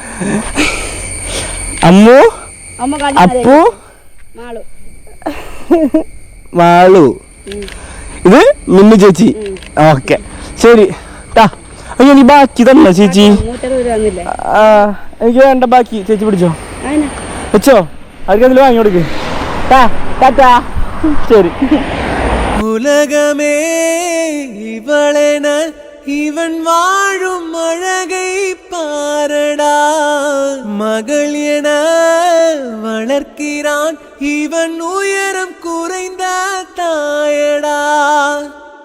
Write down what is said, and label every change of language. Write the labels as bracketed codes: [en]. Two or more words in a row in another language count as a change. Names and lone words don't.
[ml] അമ്മു, അപ്പു, മാളു. ഇത് മിന്നു ചേച്ചി. ഓക്കെ ശരി. അയ്യോ നീ ബാക്കി തന്നോ ചേച്ചി? എനിക്ക് വേണ്ട ബാക്കി. ചേച്ചി പിടിച്ചോ വെച്ചോ. അവർക്കെന്തെങ്കിലും വാങ്ങി കൊടുക്ക്. ശരി. [ta] உலகமே இவளென இவன் வாழும் அழகை பாரடா. மகள் என வளர்க்கிறான் இவன் உயரம் குறைந்த தாயடா.